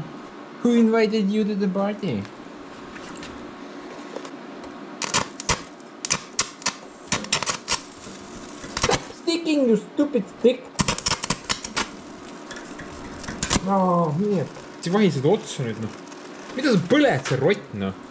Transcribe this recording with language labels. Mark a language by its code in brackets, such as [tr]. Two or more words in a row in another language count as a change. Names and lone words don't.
[en] Who invited you to the party? Stop sticking, you stupid stick! [et] Oh, nii et sa vahi seda otsa nüüd noh. Mida sa põled, see rott noh?